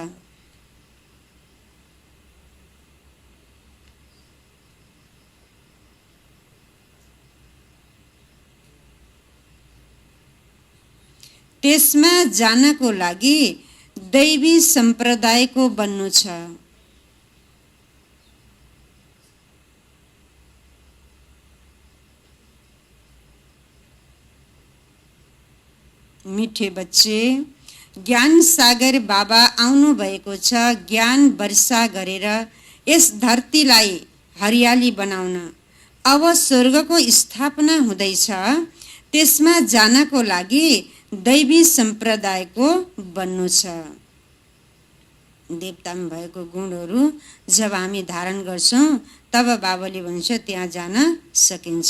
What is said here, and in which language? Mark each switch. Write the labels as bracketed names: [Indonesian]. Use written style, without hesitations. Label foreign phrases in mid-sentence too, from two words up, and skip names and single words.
[Nepali] त्यसमा जानको लागि दैवी सम्प्रदायको बन्नु छ। [Hindi] मिठे बच्चे, [Nepali] ज्ञान सागर बाबा आउनु भएको छ, ज्ञान वर्षा गरेर यस धरतीलाई हरियाली बनाउन। अब स्वर्गको स्थापना हुँदैछ, त्यसमा जानको लागि दैवी सम्प्रदायको बन्नु छ। देवतामा भएको गुणहरू जब हामी धारण गर्छौँ तब बाबाले भन्छ त्यहाँ जान सकिन्छ।